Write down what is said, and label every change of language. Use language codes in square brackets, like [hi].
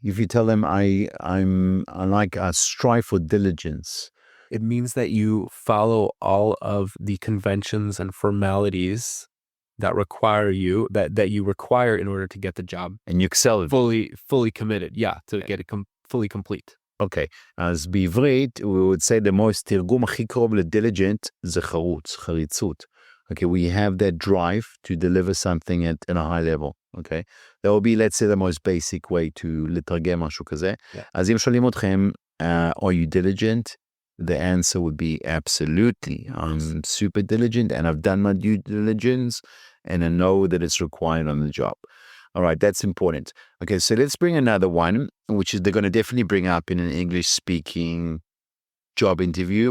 [en] If you tell them I strive for diligence, it means that you follow all of the conventions and formalities that require that you require in order to get the job, and you excel at fully committed, to get it fully complete. [he] Okay, אז בעברית [en] we would say the most [he] תרגום הכי קרוב לדיליג'נט זה חריצות. [en] Okay, we have that drive to deliver something at a high level. Okay, that will be, let's say, the most basic way to [he] לתרגם משהו כזה. אז אם שואלים אתכם, [en] are you diligent? The answer would be absolutely. I'm super diligent and I've done my due diligence and I know that it's required on the job. All right, that's important. Okay, so let's bring another one, which is they're going to definitely bring up in an English-speaking job interview.